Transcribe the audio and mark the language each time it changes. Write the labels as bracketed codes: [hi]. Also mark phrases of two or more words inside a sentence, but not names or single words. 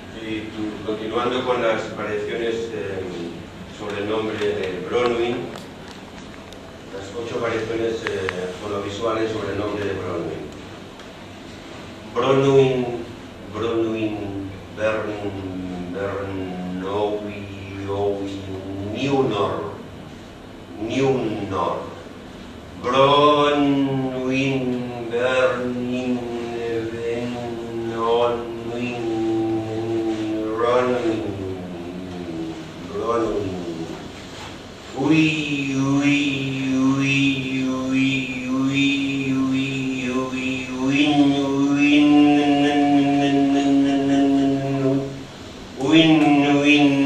[es] Sí, continuando con las variaciones sobre el nombre de Bronwyn, las 8 variaciones fonovisuales sobre el nombre de Bronwyn. Bronwyn, Bronwyn, Bernowi, Newnor, Newnor, Bronwyn, Bernin, Benonwyn, Bronwyn, Bronwyn, Ui, ui, ui, ui, ui, ui, ui, win, win, win, win,